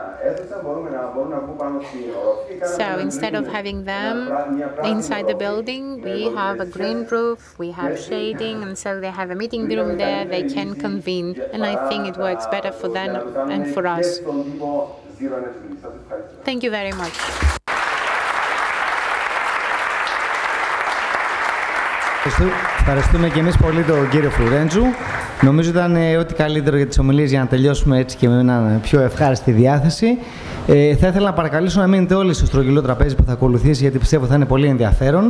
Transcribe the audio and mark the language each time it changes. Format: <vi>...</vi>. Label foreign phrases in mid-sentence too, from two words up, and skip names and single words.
<en>So instead of having them inside the building, we have a green roof, we have shading, and so they have a meeting room there, they can convene, and I think it works better for them and for us. Thank you very much.</en> <el>Ευχαριστούμε και εμείς πολύ τον κύριο Φλουρέντσου. Νομίζω ήταν ό,τι καλύτερο για τις ομιλίες για να τελειώσουμε έτσι και με μια πιο ευχάριστη διάθεση. Θα ήθελα να παρακαλέσω να μείνετε όλοι στο στρογγυλό τραπέζι που θα ακολουθήσει, γιατί πιστεύω θα είναι πολύ ενδιαφέρον.</el>